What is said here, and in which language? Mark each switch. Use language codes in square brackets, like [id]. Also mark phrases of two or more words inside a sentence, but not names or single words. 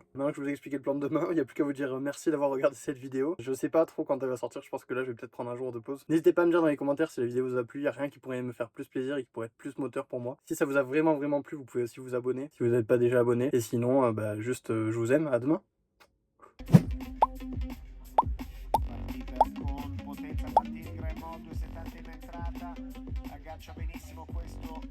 [fr] Maintenant que je vous ai expliqué le plan de demain, il n'y a plus qu'à vous dire merci d'avoir regardé cette vidéo. Je sais pas trop quand elle va sortir, je pense que là, je vais peut-être prendre un jour de pause. N'hésitez pas à me dire dans les commentaires si la vidéo vous a plu, il n'y a rien qui pourrait me faire plus plaisir et qui pourrait être plus moteur pour moi. Si ça vous a vraiment plu, vous pouvez aussi vous abonner si vous n'êtes pas déjà abonné. Et sinon, juste, je vous aime, à demain. [it] Con potenza tattile in gran modo, 70 in entrata, aggancia benissimo questo